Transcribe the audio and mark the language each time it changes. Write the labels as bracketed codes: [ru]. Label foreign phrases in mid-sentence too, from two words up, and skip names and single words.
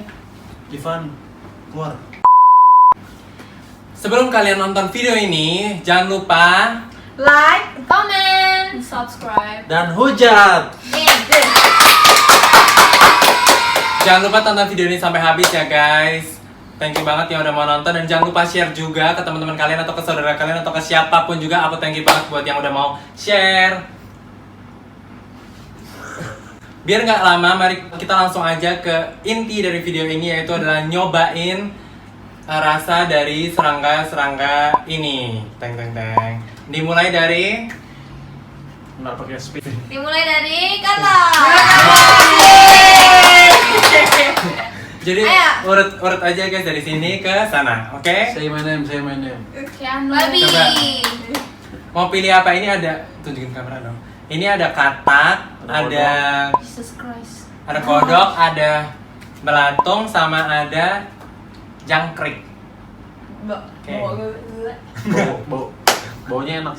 [id] Ivan, keluar. sebelum kalian nonton video ini, jangan lupa Like, [en] Comment, subscribe. [id] Dan hujat. Jangan lupa tonton video ini sampai habis ya guys. [en] Thank you [id] banget yang udah mau nonton, dan jangan lupa share juga ke teman-teman kalian atau ke saudara kalian atau ke siapapun juga. Aku [en] thank you [id] banget buat yang udah mau share. Biar nggak lama, mari kita langsung aja ke inti dari video ini, yaitu adalah nyobain rasa dari serangga ini. Teng. Dimulai dari Nggak pakai speed. dimulai dari kata. jadi Ayo. urut aja guys dari sini ke sana, oke? [en] Say my name, say my name. [id] Kian Babi. Coba. Mau pilih apa? Ini ada, tunjukin kamera dong. Ini ada katak, ada Jesus Christ. kodok, ada belatung, sama ada jangkrik. Oke. Baunya enak.